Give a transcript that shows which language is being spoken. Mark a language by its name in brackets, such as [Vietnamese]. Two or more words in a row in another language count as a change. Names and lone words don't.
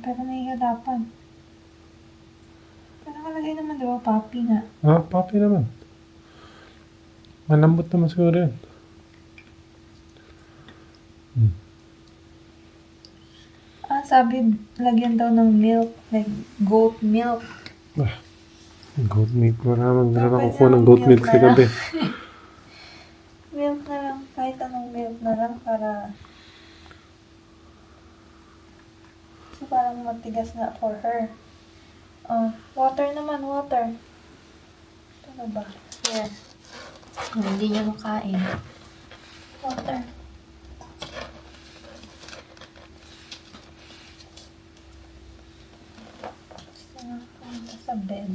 [Filipino] Pero nahihirapan. Pero nakalagay naman, di ba, puppy nga. Ah, puppy naman. Malambot naman siguro yan. Ah, sabi, lagyan daw ng milk. [English] Like, goat milk. Ah, goat milk. [Filipino] Maraming na Pwede nakukuha ng naman [English] goat milk [Filipino] milk sa na lang. gabi. Milk na lang. Kahit anong milk na lang para... So, parang matigas na [English] for her. [Filipino] Oh, water naman, water. Ito na ba? Here. Hindi niya makain. Water. Gusto na pumunta sa bed.